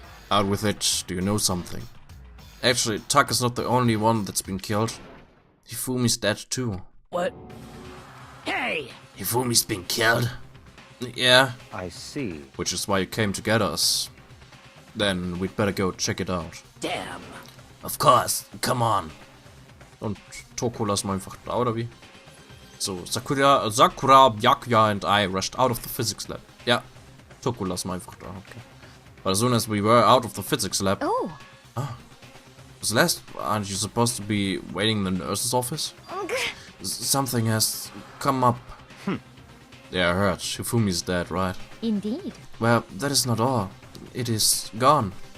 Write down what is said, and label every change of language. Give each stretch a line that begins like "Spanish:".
English: Out with it, do you know something? Actually, Taka's not the only one that's been killed. Hifumi's dead too. What? Hey! Hifumi's been killed? Yeah, I see. which is why you came to get us. Then we'd better go check it out. Damn. Of course, come on.
German: Und Toko lassen wir einfach da, oder wie?
English: So, Sakura, Byakuya and I rushed out of the physics lab.
German: Yeah, Toko lassen wir einfach da, okay.
English: But as soon as we were out of the physics lab... Oh. Celeste, aren't you supposed to be waiting in the nurse's office? Something has come up. Yeah, I heard. Hifumi's dead, right? Indeed. Well, that is not all. It is gone.